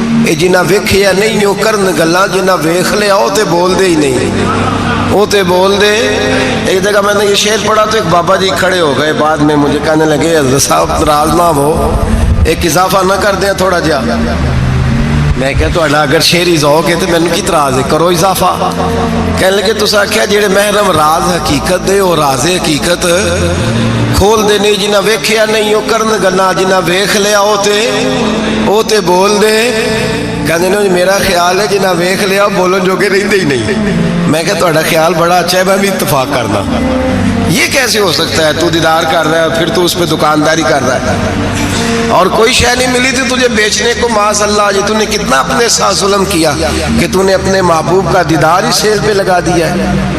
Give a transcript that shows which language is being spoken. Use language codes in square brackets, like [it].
[pa] اے جنہ ویکھیا نہیں وہ کرن گلاں، جنہ ویکھ لیا وہ تے بول دے ہی نہیں. وہ تے بول دے. [ur] ایک جگہ میں نے یہ شعر پڑھا تو ایک بابا جی کھڑے ہو گئے، بعد میں مجھے کہنے لگے حضرت صاحب ناراض نہ ہو، ایک اضافہ نہ کر دیں تھوڑا جا. [pa] میں کہ تہاڈا اگر شعری ذوق ہے تو مینوں کی اعتراض ہے، کرو اضافہ. [ur] کہنے لگے [pa] تساں آکھیا جڑے محرم راز حقیقت دے وہ راز حقیقت کھول دے نہیں، جنہ ویکھیا نہیں وہ کرن گلاں، جنہ ویکھ لیا وہ تے بول دے. کہندے نے میرا خیال ہے جنہ ویکھ لیا بولن جوگے رہندے ہی نہیں. میں کہ تہاڈا خیال بڑا اچھا ہے، میں بھی اتفاق کرنا. [ur] یہ کیسے ہو سکتا ہے؟ تو دیدار کر رہا ہے پھر تو اس پہ دکانداری کر رہا ہے، اور کوئی شے نہیں ملی تھی تجھے بیچنے کو. معاذ اللہ، یہ تو نے کتنا اپنے ساتھ ظلم کیا کہ تو نے اپنے محبوب کا دیدار ہی سیل پہ لگا دیا ہے.